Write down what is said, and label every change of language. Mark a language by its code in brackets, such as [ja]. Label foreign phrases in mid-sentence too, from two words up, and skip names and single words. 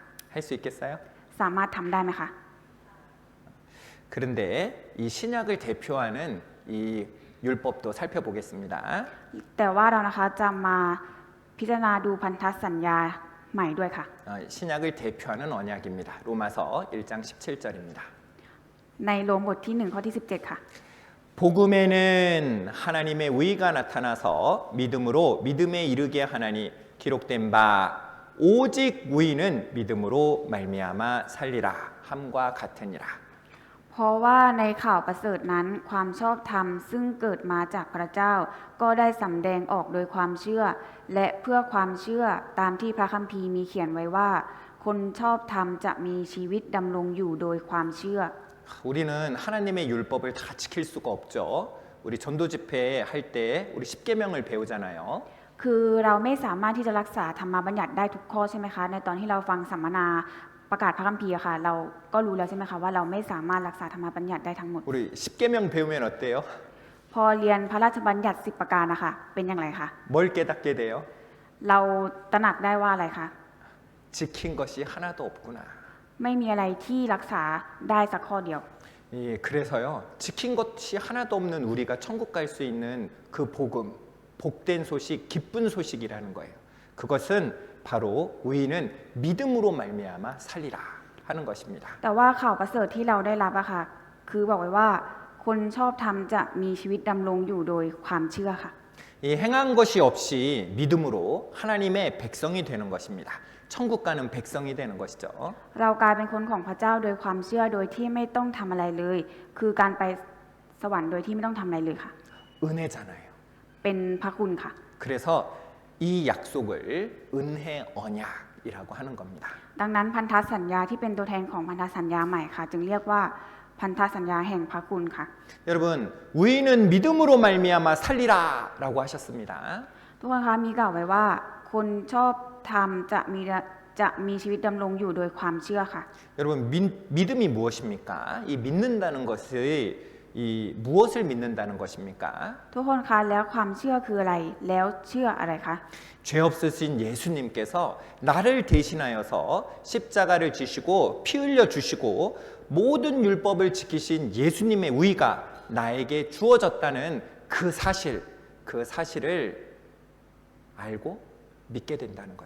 [ko] 할 수 있겠어요? [th] สามารถทำได้ไหมคะ [ko] 그런데 이 신약을 대표하는 이 율법도 살펴보겠습니다. [th] แต่ว่าเรานะคะจะมาพิจารณาดูพันธสัญญาใหม่ด้วยค่ะ [ko] 신약을 대표하는 언약입니다. 로마서 1장 17절입니다. [th] ในโรมบทที่1ข้อที่17ค่ะ [ko] 복음에는 하나님의 의가 나타나서 믿음으로 믿음에 이르게 하나니 기록된 바 오직 의는 믿음으로 말미암아 살리라 함과 같으니라. [th] เพราะว่าในข่าวประเสริฐนั้นความชอบธรรมซึ่งเกิดมาจากพระเจ้า ก็ได้สำแดงออกโดยความเชื่อ และเพื่อความเชื่อตามที่พระคัมภีร์มีเขียนไว้ว่า คนชอบธรรมจะมีชีวิตดำรงอยู่โดยความเชื่อ [ko] 우리는 하나님의 율법을 다 지킬 수가 없죠. 우리 전도 집회 할 때 우리 10계명을 배우잖아요. [th] คือเราไม่สามารถที่จะรักษาธรรมบัญญัติได้ทุกข้อใช่ไหมคะในตอนที่เราฟังสัมมนาประกาศพระคัมภีร์ค่ะเราก็รู้แล้วใช่ไหมคะว่าเราไม่สามารถรักษาธรรมบัญญัติได้ทั้งหมด [ko] 우리 10계명 배우면 어때요? [th] พอเรียนพระราชบัญญัติ10ประการนะคะเป็นอย่างไรคะ [ko] 뭘 깨닫게 돼요? [th] เราตระหนักได้ว่าอะไรคะ [ko] 지킨 것이 하나도 없구나. [th] ไม่มีอะไรที่รักษาได้สักข้อเดียว [ko] 그래서요. 지킨 것이 하나도 없는 우리가 천국 갈 수 있는 그 복음, 복된 소식, 기쁜 소식이라는 거예요. 그것은 바로 의인은 믿음으로 말미암아 살리라 하는 것입니다. [th] แต่ว่าข่าวประเสริฐที่เราได้รับอะค่ะคือบอกไว้ว่าคนชอบธรรมจะมีชีวิตดำรงอยู่โดยความเชื่อค่ะ [ko] 이 행한 것이 없이 믿음으로 하나님의 백성이 되는 것입니다. 천국 가는 백성이 되는 것이죠. [th] เรากลายเป็นคนของพระเจ้าโดยความเชื่อโดยที่ไม่ต้องทำอะไรเลย คือการไปสวรรค์โดยที่ไม่ต้องทำอะไรเลยค่ะ [ko] 은혜잖아요. [th] เป็นพระคุณค่ะ [ko] 그래서 이 약속을 은혜 언약이라고 하는 겁니다. [th] ดังนั้นพันธสัญญาที่เป็นตัวแทนของพันธสัญญาใหม่ค่ะ จึงเรียกว่าพันธสัญญาแห่งพระคุณค่ะ [ko] 여러분, 의인은 믿음으로 말미암아 살리라라고 하셨습니다. [th] ทุกคนคะมีกล่าวไว้ว่า คนชอบธรรมจะมีชีวิตดำรงอยู่โดยความเชื่อค่ะ [ko] 여러분, 믿음이 무엇입니까? 이 믿는다는 것이 이 무엇을 믿는다는 것입니까? [th] ทุกคนคะแล้วความเชื่อคืออะไรแล้วเชื่ออะไรคะ [ko] 죄 없으신 예수님께서 나를 대신하여서 십자가를 지시고 피 흘려 주시고 모든 율법을 지키신 예수님의 의가 나에게 주어졌다는 그 사실을 알고 믿게 된다는 거죠.